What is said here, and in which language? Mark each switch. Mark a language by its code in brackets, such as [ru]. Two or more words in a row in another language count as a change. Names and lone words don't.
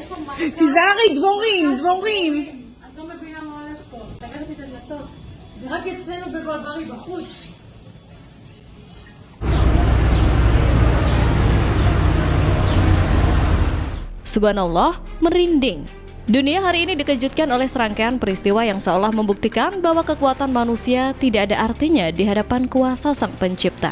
[he] תיזהרי, דבורים, דבורים. את לא מבינה מה הולך פה. סגרת את הדלתות. זה רק אצלנו בגולברי בחוץ. [id] Subhanallah, merinding. Dunia hari ini dikejutkan oleh serangkaian peristiwa yang seolah membuktikan bahwa kekuatan manusia tidak ada artinya di hadapan kuasa Sang Pencipta.